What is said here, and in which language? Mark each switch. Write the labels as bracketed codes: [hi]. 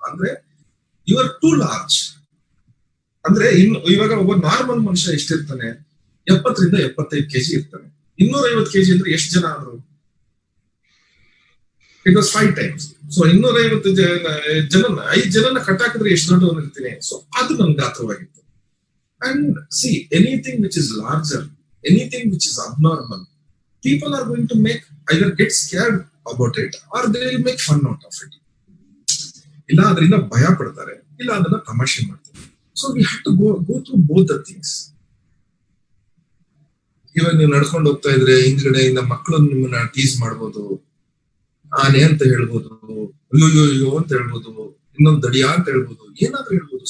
[kn] ಅಂದ್ರೆ [en] You are too large. [kn] ಅಂದ್ರೆ ಇವಾಗ ಒಬ್ಬ ನಾರ್ಮಲ್ ಮನುಷ್ಯ ಎಷ್ಟಿರ್ತಾನೆ? 70 ರಿಂದ 75 kg ಇರ್ತಾನೆ. 250 kg ಅಂದ್ರೆ ಎಷ್ಟು ಜನ ಆದ್ರು? [en] It was 5 times. [kn] ಸೊ 250 ಜನನ 5 ಜನನ ಕಟ್ಟಾಕಿದ್ರೆ ಎಷ್ಟು ದೊಡ್ಡವನು ಇರ್ತೀನಿ. ಸೊ ಅದು ನನ್ ಗಾತ್ರವಾಗಿತ್ತು. [en] And see, anything which is larger, anything which is abnormal, people are going to make either get scared about it or they will make fun out of it. [kn] ಇಲ್ಲ ಅದರಿಂದ ಭಯ ಪಡ್ತಾರೆ, ಇಲ್ಲ ಅದನ್ನ ತಮಾಷೆ ಮಾಡ್ತಾರೆ. So [en] We have to go through both the things. [kn] ಇವಾಗ ನೀವು ನಡ್ಕೊಂಡು ಹೋಗ್ತಾ ಇದ್ರೆ ಹಿಂದ್ಗಡೆಯಿಂದ ಮಕ್ಕಳು ನಿಮ್ಮನ್ನ ಟೀಸ್ ಮಾಡ್ಬೋದು, ಆನೆ ಅಂತ ಹೇಳ್ಬೋದು, ಅಯ್ಯೋ ಅಂತ ಹೇಳ್ಬೋದು, ಇನ್ನೊಂದು ದಡಿಯಾ ಅಂತ ಹೇಳ್ಬೋದು, ಏನಾದ್ರೂ ಹೇಳ್ಬೋದು.